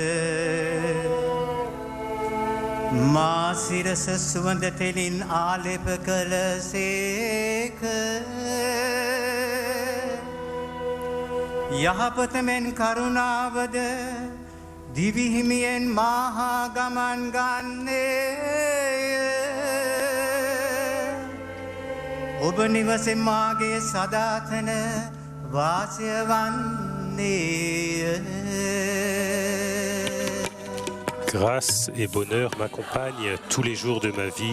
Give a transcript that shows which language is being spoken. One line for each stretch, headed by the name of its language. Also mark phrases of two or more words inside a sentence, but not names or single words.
Sinhala: මා සිරස සුවඳ තෙලින් ආලෙප කළසේක යහපත මෙන් කරුණාවද දිවිහිමියෙන් මාහා ගමන් ගන්නේය ඔබ නිවසෙන් මාගේ සදාතන වාසය වන්නේය
French: Grâce et bonheur m'accompagnent tous les jours de ma vie.